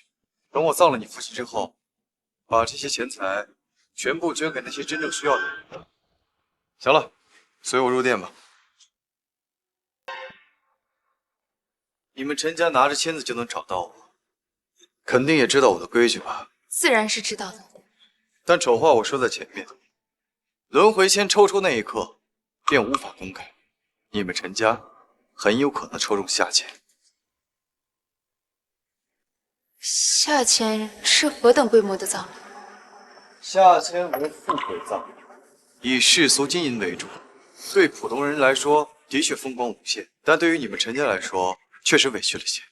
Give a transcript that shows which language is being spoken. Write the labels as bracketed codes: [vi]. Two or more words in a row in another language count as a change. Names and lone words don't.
[zh] 等我葬了你父親之後，把這些錢財全部捐給那些真正需要的人。行了，隨我入店吧。你們陳家拿着簽子就能找到我，肯定也知道我的規矩吧？自然是知道的。但醜話我說在前面，輪迴籤抽出那一刻便無法更改，你們陳家很有可能抽中下籤。下籤是何等規模的葬禮？下籤為富貴葬禮，以世俗金銀為主，對普通人來說的確風光無限，但對於你們陳家來說，確實委屈了些。